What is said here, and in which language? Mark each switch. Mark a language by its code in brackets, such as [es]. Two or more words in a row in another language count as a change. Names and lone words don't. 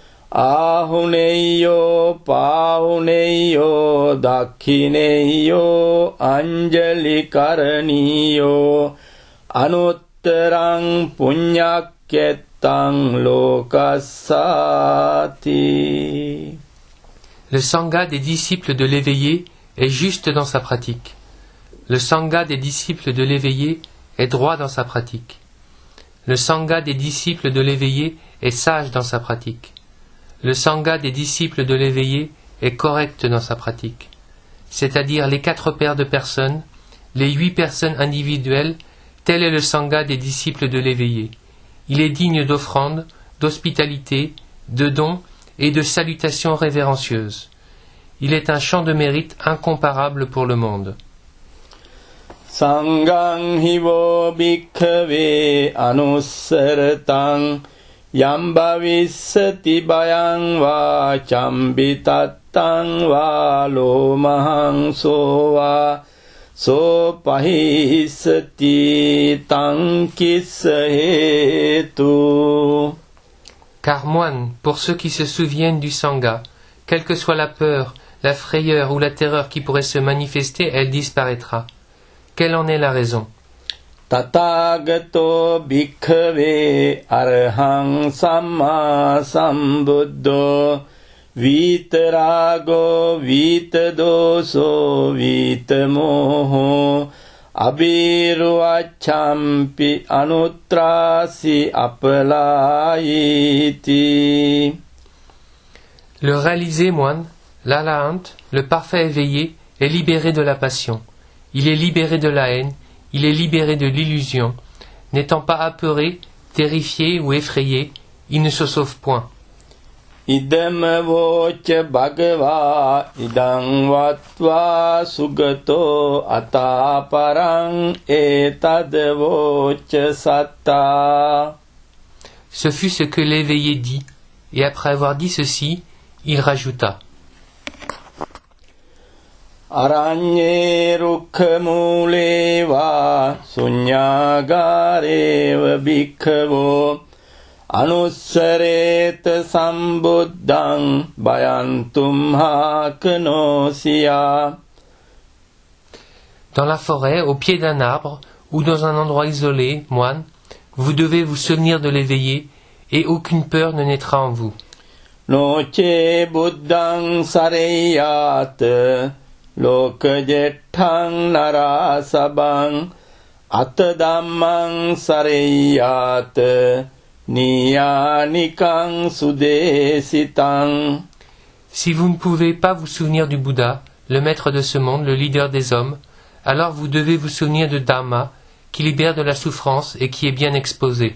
[pi] Ahuneyo pahuneyo dakhineyo anjali karaniyo Anuttarang punyakyetang lokassati. [fr] Le Sangha des disciples de l'éveillé est juste dans sa pratique. Le Sangha des disciples de l'éveillé est droit dans sa pratique. Le Sangha des disciples de l'éveillé est sage dans sa pratique. Le Sangha des disciples de l'éveillé est correct dans sa pratique. C'est-à-dire les 4 paires de personnes, les 8 personnes individuelles, tel est le Sangha des disciples de l'éveillé. Il est digne d'offrandes, d'hospitalité, de dons et de salutations révérencieuses. Il est un champ de mérite incomparable pour le monde. [pi] Sanghang hivo bhikkhave anussartang yam bhavissati bhayang va chambitattang va lomahang sova sopahissati tang kissahetu. [fr] Car moine, pour ceux qui se souviennent du Sangha, quelle que soit la peur, la frayeur ou la terreur qui pourrait se manifester, elle disparaîtra. Quelle en est la raison? [pi] Tathagato bhikkhave arhang samma sambuddho vitarago vitadoso vitamoho abhiruachampi anutrasi apalayiti. [fr] Le réalisé moine, l'Alahant, le parfait éveillé, est libéré de la passion. Il est libéré de la haine, il est libéré de l'illusion. N'étant pas apeuré, terrifié ou effrayé, il ne se sauve point. [pi] Idam vocha bhagava idam vatva sugato ataparang etad vocha satta. [fr] Ce fut ce que l'éveillé dit, et après avoir dit ceci, il rajouta. [pi] Aranye rukkhamule va sunyagare bhikkhavo anussaret sambuddhang bhayantum hakanosia. [fr] Dans la forêt, au pied d'un arbre, ou dans un endroit isolé, moine, vous devez vous souvenir de l'éveillé, et aucune peur ne naîtra en vous. [pi] Noche buddhang sareyat lokajethang narasabang අත ධම්මං සරෙය්‍යාත නියානිකං සුදේසිතං. [fr] Si vous ne pouvez pas vous souvenir du Bouddha, le maître de ce monde, le leader des hommes, alors vous devez vous souvenir de Dharma, qui libère de la souffrance et qui est bien exposé.